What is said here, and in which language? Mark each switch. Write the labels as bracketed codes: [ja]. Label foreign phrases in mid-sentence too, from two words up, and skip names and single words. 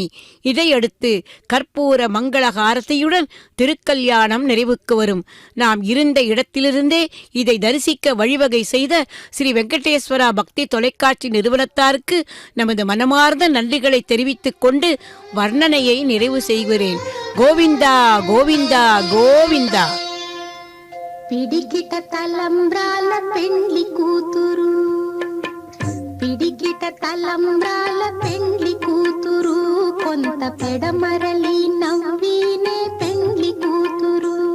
[ta] இதையடுத்து கற்பூர மங்களஹாரத்தையுடன் திருக்கல்யாணம் நிறைவுக்கு வரும். நாம் இருந்த இடத்திலிருந்தே இதை தரிசிக்க வழிவகை செய்த ஸ்ரீ வெங்கடேஸ்வரா பக்தி தொலைக்காட்சி நிறுவனத்தாருக்கு நமது மனமார்ந்த நன்றிகளை தெரிவித்துக் கொண்டு வர்ணனையை நிறைவு செய்கிறேன். கோவிந்தா கோவிந்தா கோவிந்தா. [te] పిడికిట తలంబ్రాల పెండ్లి కూతురు, పిడికిట తలంబ్రాల పెండ్లి కూతురు, కొంత పెడమరలి నవ్వినే పెండ్లి కూతురు.